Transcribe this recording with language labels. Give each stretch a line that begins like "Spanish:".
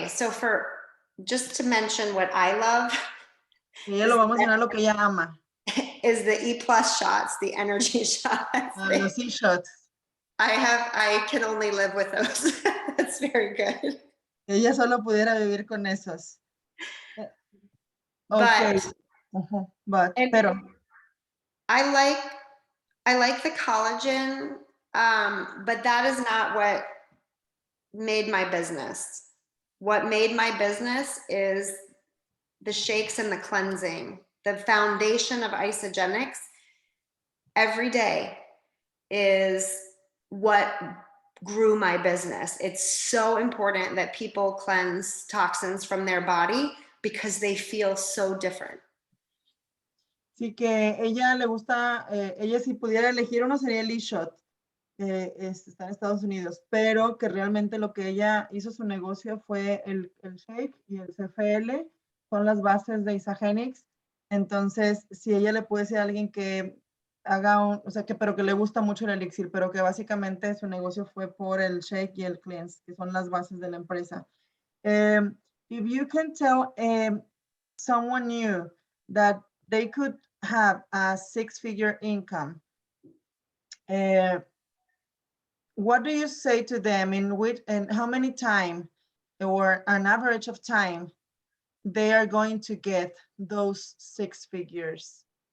English: So just to mention what I love,
Spanish: Ella lo va a mencionar lo que ella ama.
English: is the E+ shots, the energy shots.
Spanish: Los E-shots.
English: I can only live with those. That's very good.
Spanish: Ella solo pudiera vivir con esos. Okay. Pero
English: I like the collagen, but that is not what made my business. What made my business is the shakes and the cleansing. The foundation of Isogenics every day is what grew my business. It's so important that people cleanse toxins from their body because they feel so different.
Spanish: Sí, que ella le gusta, ella si pudiera elegir uno sería el E-Shot, está en Estados Unidos, pero que realmente lo que ella hizo su negocio fue el shake y el CFL, son las bases de Isogenics. Entonces, si ella le puede decir a alguien que haga pero que le gusta mucho el elixir, pero que básicamente su negocio fue por el shake y el cleanse, que son las bases de la empresa.
English: If you can tell someone new that they could have a 6-figure income, what do you say to them, and how many time or an average of time they are going to get those 6 figures?